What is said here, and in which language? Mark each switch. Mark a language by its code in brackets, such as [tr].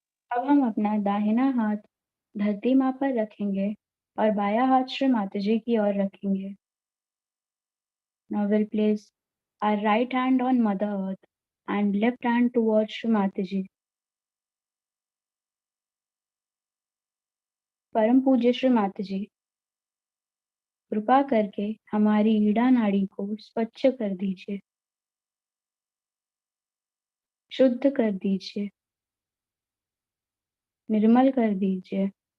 [hi] अब हम अपना दाहिना हाथ धरती माँ पर रखेंगे और बायां हाथ श्री माता जी की ओर रखेंगे। [en] Now we'll place our right hand on Mother Earth and left hand towards Shri Mataji. [hi] परम पूज्य श्री माताजी, कृपा करके हमारी ईड़ा नाड़ी को स्वच्छ कर दीजिए, शुद्ध कर दीजिए, निर्मल कर दीजिए।